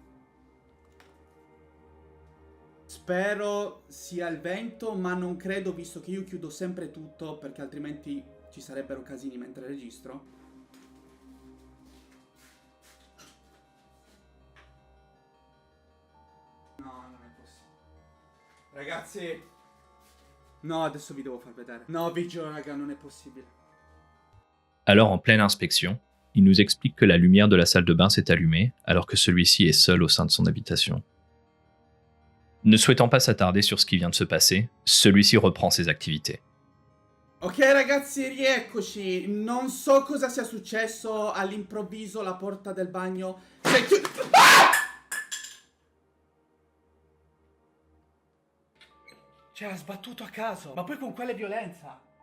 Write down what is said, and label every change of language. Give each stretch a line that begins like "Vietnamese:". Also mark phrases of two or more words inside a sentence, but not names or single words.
Italian: Spero sia il vento, ma non credo, visto che io chiudo sempre tutto, perché altrimenti ci sarebbero casini mentre registro. No, non è possibile. Ragazzi, no, adesso vi devo far vedere. No, vi giuro raga, non è possibile.
French: Alors en pleine inspection, il nous explique que la lumière de la salle de bain s'est allumée alors que celui-ci est seul au sein de son habitation. Ne souhaitant pas s'attarder sur ce qui vient de se passer, celui-ci reprend ses activités.
Italian: Ok ragazzi, rieccoci. Non so cosa sia successo, all'improvviso la porta del bagno si è chiusa. Cioè, ha sbattuto a caso, ma poi con quale violenza?